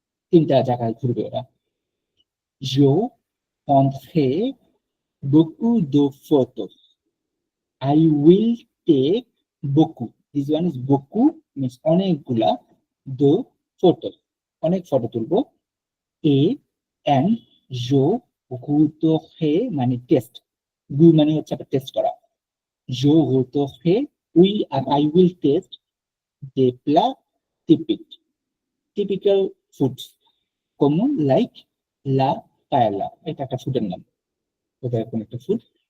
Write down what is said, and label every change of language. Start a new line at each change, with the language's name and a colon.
Bangla: তিনটা জায়গায় ঘুরবে ওরা।
French: Je prendrai beaucoup de photos.
English: I will take beaucoup. This one is beaucoup means অনেকগুলা,
French: de photos
Bangla: অনেক ফটো তুলবো। এ and
French: je goûterai
Bangla: মানে টেস্ট, গু মানে হচ্ছে আপনার টেস্ট করা।
French: Je goûterai,
English: I will taste
French: des plats typiques,
English: typical foods
Bangla: como like
French: la paella,
Bangla: এটা একটা ফুডের নাম, এটা এরকম একটা ফুড।